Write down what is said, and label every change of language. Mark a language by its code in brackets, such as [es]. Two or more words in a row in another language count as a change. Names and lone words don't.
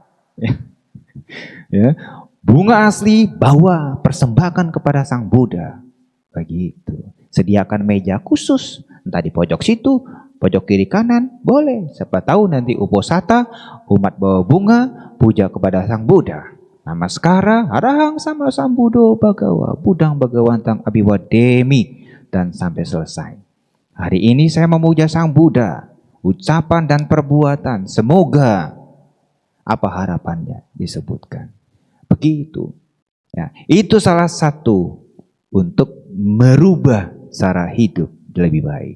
[id] Ya, bunga asli bawa, persembahkan kepada Sang Buddha. Begitu. Sediakan meja khusus, entah di pojok situ, pojok kiri kanan, boleh. Siapa tahu nanti uposata, umat bawa bunga, puja kepada Sang Buddha. [pi] Namaskara, arahang sama sambudo bagawa, budang bagawantang abiwademi, [id] dan sampai selesai. Hari ini saya memuja Sang Buddha, ucapan dan perbuatan, semoga apa harapannya disebutkan. Begitu. Ya, itu salah satu untuk merubah cara hidup lebih baik.